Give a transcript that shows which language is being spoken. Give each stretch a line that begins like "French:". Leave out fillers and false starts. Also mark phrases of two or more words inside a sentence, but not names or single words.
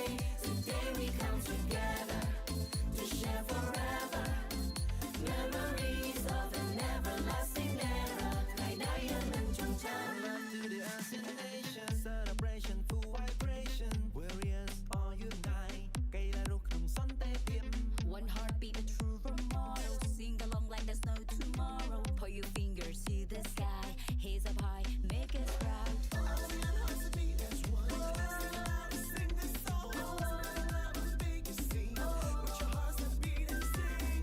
English: Today we come together to share forever memories of an everlasting era. Love to the ASEAN nation celebration full vibration warriors all unite
Khmer: កៃឡារស់ក្នុងសន្តិភាព
English: One heartbeat, a true role model. Sing along like there's no tomorrow. Put your fingers to the sky. Hands up high, make us proud. ASEAN hearts to beat as one. Sing loud and sing this song. Spread love on the biggest scene. With your hearts that beat and sing.